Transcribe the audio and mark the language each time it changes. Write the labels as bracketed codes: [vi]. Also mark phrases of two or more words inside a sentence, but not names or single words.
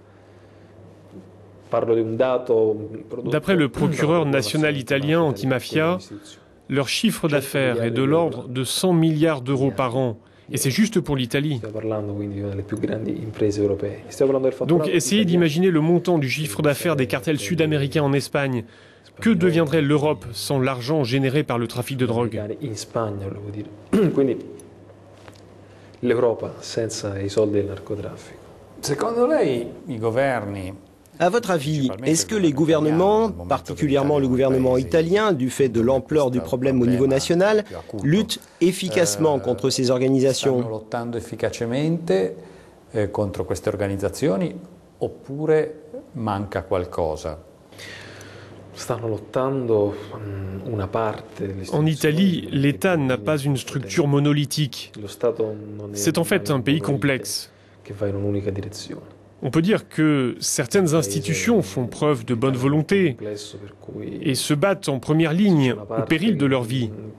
[fr] D'après le procureur national italien antimafia, leur chiffre d'affaires est de l'ordre de 100 milliards d'euros par an. Et c'est juste pour l'Italie. Donc essayez d'imaginer le montant du chiffre d'affaires des cartels sud-américains en Espagne. Que deviendrait l'Europe sans l'argent généré par le trafic de drogue? [it] L'Europa senza i soldi del narcotraffico. Secondo lei i governi? [fr] À votre avis, est-ce que les gouvernements, particulièrement le gouvernement italien, du fait de l'ampleur du problème au niveau national, luttent efficacement contre ces organisations? [it] Lottando efficacemente contro queste organizzazioni oppure manca qualcosa? [fr] En Italie, l'État n'a pas une structure monolithique. C'est en fait un pays complexe. On peut dire que certaines institutions font preuve de bonne volonté et se battent en première ligne au péril de leur vie.